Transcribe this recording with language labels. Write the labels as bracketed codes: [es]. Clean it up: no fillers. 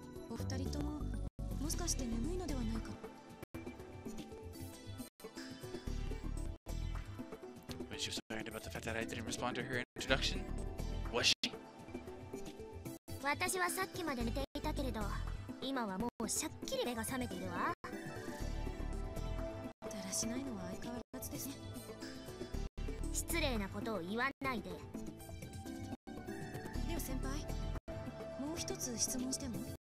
[ja] お二人とももしかして眠いのではないか [en] When she was worried about the fact that I didn't respond to her introduction, was she? [ja] 私はさっきまで寝ていたけれど、今はもうしゃっきり目が覚めているわ。だらしないのは相変わらずですね失礼なことを言わないで。では先輩もう一つ質問しても